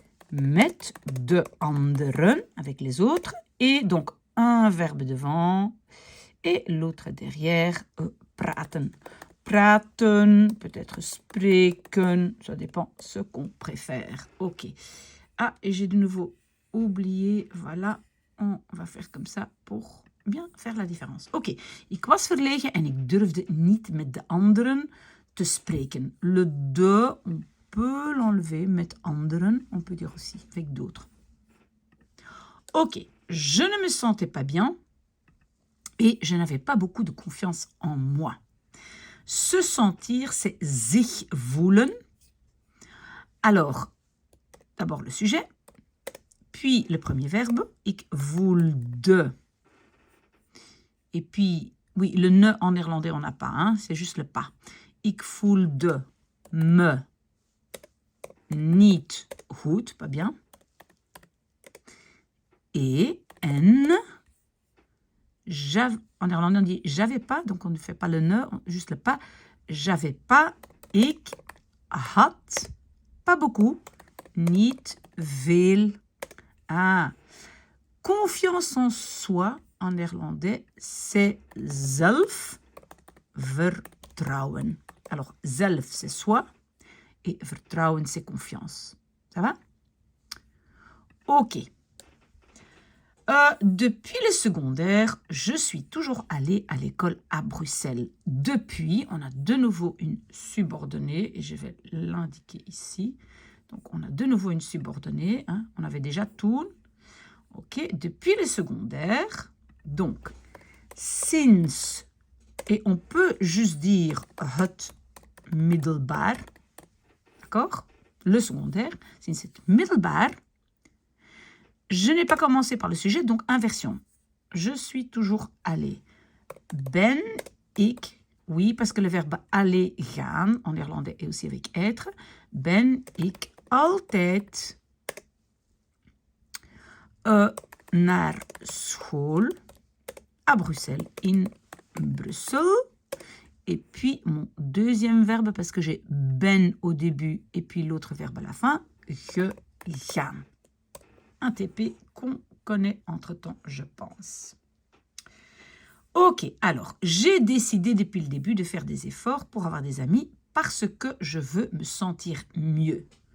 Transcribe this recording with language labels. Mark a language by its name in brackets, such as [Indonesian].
[Dutch] Met de anderen, [French] avec les autres, et donc un verbe devant et l'autre derrière, praten. Praten, peut-être spreken, ça dépend ce qu'on préfère. Ok. Ah, et j'ai de nouveau oublié, voilà, on va faire comme ça pour bien faire la différence. Ok. [Dutch] Ik was verlegen en ik durfde niet met de anderen te spreken. [French] Le de, on peut l'enlever, mettre anderen, on peut dire aussi avec d'autres. Ok, je ne me sentais pas bien et je n'avais pas beaucoup de confiance en moi. Se sentir, c'est [Dutch] sich voelen. [French] Alors, d'abord le sujet, puis le premier verbe, [Dutch] ik voelde. [French] Et puis, oui, le ne en néerlandais, on n'a pas, hein, c'est juste le pas. [Dutch] Ik voelde me niet goed, [French] pas bien. Et en, en néerlandais on dit j'avais pas, donc on ne fait pas le ne, juste le pas. J'avais pas, [Dutch] ik had, [French] pas beaucoup, [Dutch] niet veel. [French] Ah, confiance en soi, en néerlandais, c'est zelfvertrouwen. Alors, zelf, c'est soi. Et vertrouwen, c'est confiance. Ça va? Ok. Depuis le secondaire, je suis toujours allée à l'école à Bruxelles. Depuis, on a de nouveau une subordonnée, et je vais l'indiquer ici. Donc, on a de nouveau une subordonnée. Hein. On avait déjà tout. OK, depuis le secondaire. Donc, sinds, et on peut juste dire [Dutch] het middelbaar. [French] D'accord? Le secondaire, [Dutch] sinds het middelbaar. [French] Je n'ai pas commencé par le sujet, donc inversion. Je suis toujours allée. [Dutch] Ben ik, [French] oui, parce que le verbe aller, gaan, en néerlandais et aussi avec être. [Dutch] Ben ik altijd naar school [French] à Bruxelles, [Dutch] in Brussel. [French] Et puis mon deuxième verbe, parce que j'ai ben au début et puis l'autre verbe à la fin, gegaan. Un TP qu'on connaît entre-temps, je pense. Ok, alors, j'ai décidé depuis le début de faire des efforts pour avoir des amis parce que je veux me sentir mieux.